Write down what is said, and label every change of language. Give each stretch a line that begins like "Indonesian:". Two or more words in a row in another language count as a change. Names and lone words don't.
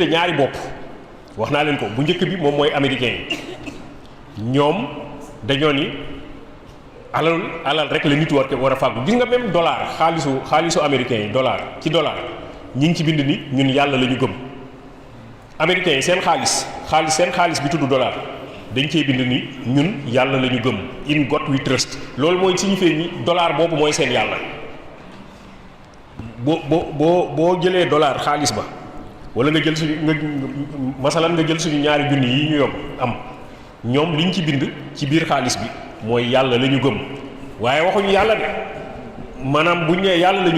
Wolof: ñaari bopp wax naa leen ko bu njëkk bi moom mooy américain yi ñoom dañoo ni alal rek la nit war a fàggu gis nga même dollar xaalisu américain yi dollar ñi ngi ci bind ni ñun yàlla la ñu gëm américains yi seen xaalis bi tudd dollar dañ cee bind ni ñun yàlla la ñu gëm
English: in God we trust
Wolof: loolu mooy signifie ni dollar boobu mooy seen yàlla boo jëlee dollar xaalis ba wala nga jël nga jël suñu ñaari junni yi ñu yóbbu am ñoom liñ ci bind ci biir xaalis bi mooy yàlla la ñu gëm waaye waxuñu yàlla de maanaam buñ nee yàlla la ñu